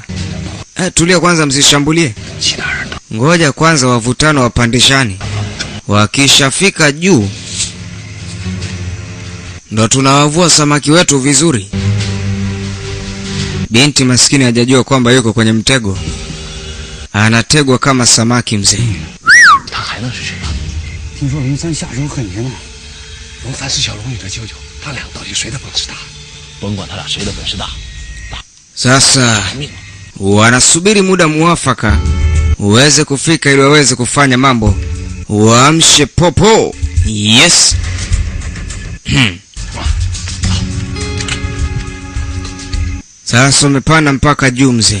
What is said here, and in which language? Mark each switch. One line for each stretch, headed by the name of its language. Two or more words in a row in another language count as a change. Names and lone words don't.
Swahili: Tulia kwanza, msishambulie. Ngoja kwanza wavutano wapandishani. Wakishafika juu ndo tunawavua samaki wetu vizuri. Binti maskini hajajua kwamba yuko kwenye mtego. Anategwa kama samaki mzee.
Chinese: 他还能是谁啊？听说龙三下手狠着呢。龙三是小龙女的舅舅，他俩到底谁的本事大？甭管他俩谁的本事大，
Swahili: Sasa wanasubiri muda muafaka uweze kufika ili waweze kufanya mambo. Waamshe popo. Yes. Sasa umepanda mpaka juu mzee.